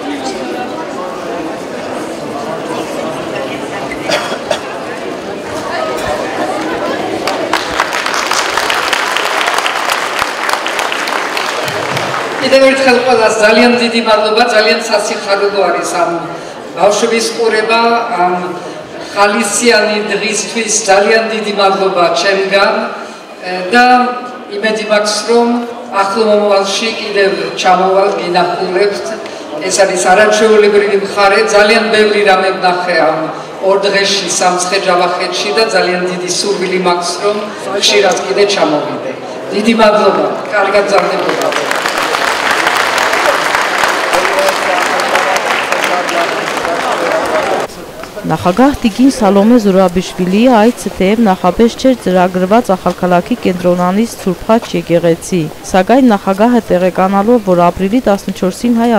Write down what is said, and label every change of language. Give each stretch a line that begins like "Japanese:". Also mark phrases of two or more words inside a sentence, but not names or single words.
Georgian: კიდევ ერთხელ ყველას ძალიან დიდი მადლობა, ძალიან სასიხარულო არის ამ ბავშვების ყურება, ამ ხალისიანი დღისთვის ძალიან დიდი მადლობა ჩემგან და იმედი მაქვს, რომ ახლო მომავალში კიდევ ჩამოვალ გინახულებთ. ეს არის არაჩვეულებრივი მხარე, ძალიან ბევრი რამე ვნახე ამ 2 დღეში სამცხე-ჯავახეთში და ძალიან დიდი სურვილი მაქვს, რომ ხშირად კიდე ჩამოვიდე. დიდი მადლობა, კარგად გრძელდება.
Armenian: Նախագահ Տիկին Սալոմե Զուրաբիշվիլիի այցը թեև նախապես չէր ծրագրված ախալքալաքի կենտրոնանից Սուրբխաչ եկեղեցի, սակայն նախագահը տեղեկանալով, որ ապրիլի 14-ին հայ